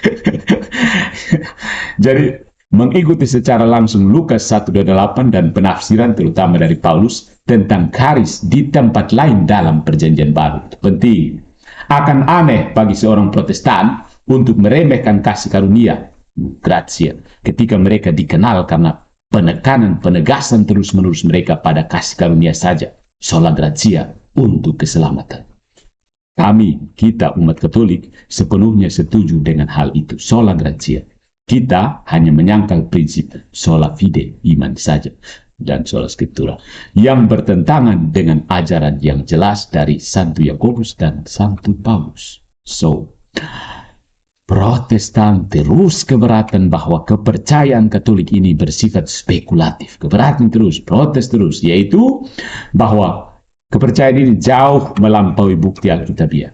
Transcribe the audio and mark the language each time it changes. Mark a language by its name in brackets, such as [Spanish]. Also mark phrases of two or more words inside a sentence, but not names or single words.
[Indonesian] Jadi, mengikuti secara langsung Lukas 1:28 dan penafsiran terutama dari Paulus tentang karis di tempat lain dalam Perjanjian Baru. Itu penting. Akan aneh bagi seorang Protestan untuk meremehkan kasih karunia, gratia, ketika mereka dikenal karena penegasan terus-menerus mereka pada kasih karunia saja, [Latin] sola gratia, [Indonesian] untuk keselamatan. Kita umat Katolik sepenuhnya setuju dengan hal itu, [Latin] sola gratia. [Indonesian] Kita hanya menyangkal prinsip [Latin] sola fide, [Indonesian] iman saja, dan [Latin] sola scriptura, [Indonesian] yang bertentangan dengan ajaran yang jelas dari Santo Yakobus dan Santo Paulus. So, Protestan terus keberatan bahwa kepercayaan Katolik ini bersifat spekulatif. Keberatan terus, protes terus, yaitu bahwa Kepercayaan ini jauh melampaui bukti Alkitabiah.